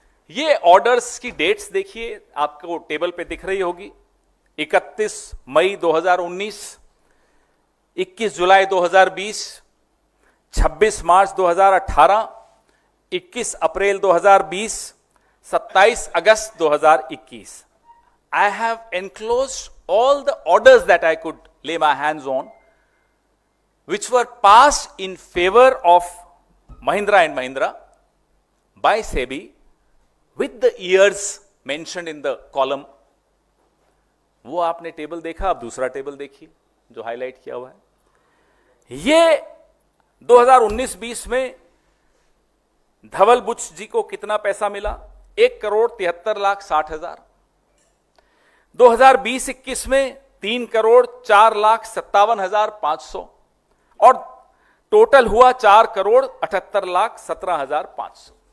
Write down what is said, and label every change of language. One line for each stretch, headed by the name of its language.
Hindi: ये ऑर्डर्स की डेट्स देखिए, आपको टेबल पे दिख रही होगी। 31 मई 2019, 21 जुलाई 2020, 26 मार्च 2018, 21 अप्रैल 2020, 27 अगस्त 2021।
English: I have enclosed all the orders that I could lay my hands on, which were passed in favor of Mahindra and Mahindra by SEBI, with the years mentioned in the column।
Hindi: वो आपने table देखा, अब दूसरा table देखिए जो highlight किया हुआ है। ये 2019-20 में धवल बुच जी को कितना पैसा मिला, 1 करोड़ 73 लाख 60 हजार। 2020-21 में 3 करोड़ 4 लाख 57 हजार 500, और टोटल हुआ 4 करोड़ 78 लाख 17 हजार 500।